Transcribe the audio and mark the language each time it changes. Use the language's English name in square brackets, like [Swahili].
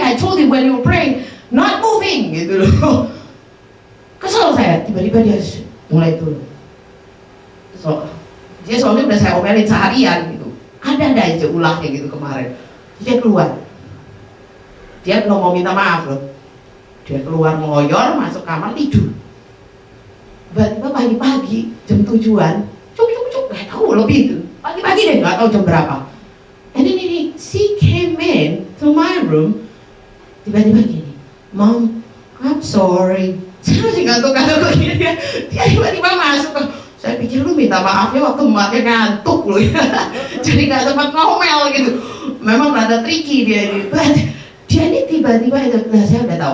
[English] I told you when you were praying, not moving gitu loh. [Indonesian] Kesel saya, tiba-tiba dia mulai turun. Dia soalnya udah saya omelin seharian gitu. Ada aja ulahnya gitu kemarin. Dia keluar. Dia belum mau minta maaf loh. Dia keluar ngeloyor, masuk kamar tidur. Tiba-tiba pagi-pagi jam 7-an, cuk, gak tahu lebih itu. Pagi-pagi deh, gak tahu jam berapa. [English] And then she came in to my room. [Indonesian] Tiba-tiba gini, [English] Mom, I'm sorry. [Indonesian] Saya masih ngantuk-ngantuk begini. Dia tiba-tiba masuk. Saya pikir lu minta maafnya waktu emaknya ngantuk lu ya. Jadi gak sempat ngomel gitu. Memang rada tricky dia ini. Dia ini tiba-tiba itu, nah saya udah tahu.